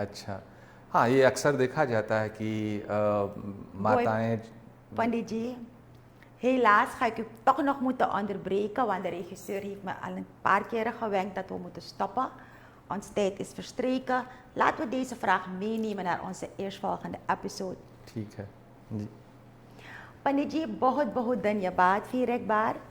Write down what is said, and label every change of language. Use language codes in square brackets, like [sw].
[hi] अच्छा, हाँ, ये अक्सर देखा जाता है कि माताएं... [nl] Panditji, helaas ga ik u toch nog moeten onderbreken, want de regisseur heeft me al een paar keren gewenkt dat we moeten stoppen. Ons tijd is verstreken. Laten we deze vraag meenemen naar onze eerstvolgende episode. [hi] ठीक है जी। पंडित जी, बहुत बहुत धन्यवाद फिर एक बार।